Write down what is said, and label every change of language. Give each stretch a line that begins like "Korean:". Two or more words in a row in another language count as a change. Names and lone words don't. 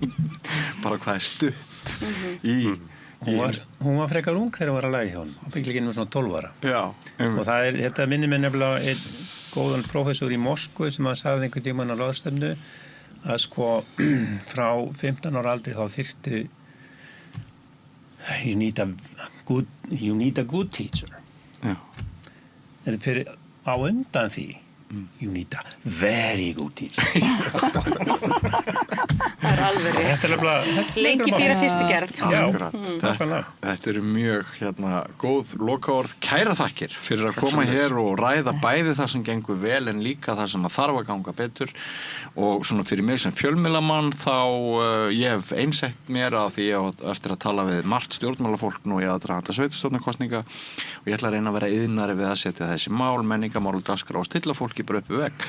Icelandic: Bara hvað er stutt í... Hún var frekar ung þegar hún var að læra hjá honum. Hún byggði ekki nú svona 12 ára. Já. Og þetta minnir mér nefnilega einn góðan prófessor í Moskvu sem að sagði einhvern tímann á ráðstefnu að sko frá 15 ára aldri þá þyrfti
English: you need a good teacher.
Icelandic: Já. En fyrir á undan því
English: you need a very good teacher.
Icelandic: Það er alveg rétt. Lengi býra fyrstu gerð. Já, þetta eru mjög góð lokaorð. Kæra þakkir fyrir að koma hér og ræða bæði það sem gengur vel en líka það sem að þarf að ganga betur og svona fyrir mig sem fjölmiðlamann þá ég hef einsett mér á því eftir að tala við margt stjórnmálafólk nú í aðdraganda sveitarstjórnarkosninga og ég ætla að reyna að vera iðnari við að setja þessi mál, menningamál og dagskrá og stilla fólki bara upp við vegg.